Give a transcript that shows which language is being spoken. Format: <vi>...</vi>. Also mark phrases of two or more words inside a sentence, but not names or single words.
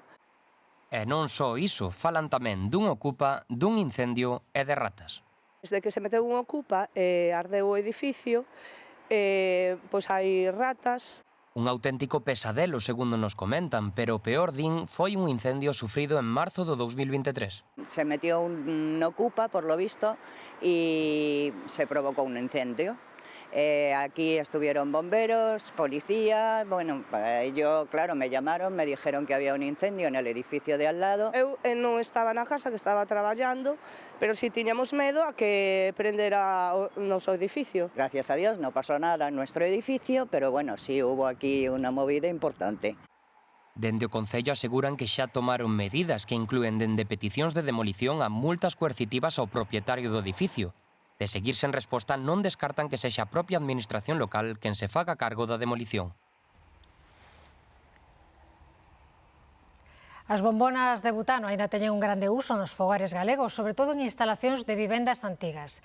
<gl>E non só iso, falan tamén dun ocupa, dun incendio e de ratas. Desde que se meteu un ocupa e ardeu o edificio, pois hai ratas. Un auténtico pesadelo, segundo nos comentan, pero o peor, din, foi un incendio sufrido en marzo do 2023.</gl> <es>Se metió un ocupa, por lo visto, y se provocó un incendio. Aquí estuvieron bomberos, policía, bueno, claro, me llamaron, me dijeron que había un incendio en el edificio de al lado.</es> <gl>Eu non estaba na casa, que estaba traballando, pero si tiñamos medo a que prendera o noso edificio.</gl> <es>Gracias a Dios no pasó nada en nuestro edificio, pero bueno, sí hubo aquí una movida importante.</es> <gl>Dende o Concello aseguran que xa tomaron medidas que inclúen dende peticións de demolición a multas coercitivas ao propietario do edificio. De seguir sen resposta, non descartan que sexa a propia administración local quen se faga cargo da demolición. As bombonas de butano aínda teñen un grande uso nos fogares galegos, sobre todo en instalacións de vivendas antigas.</gl>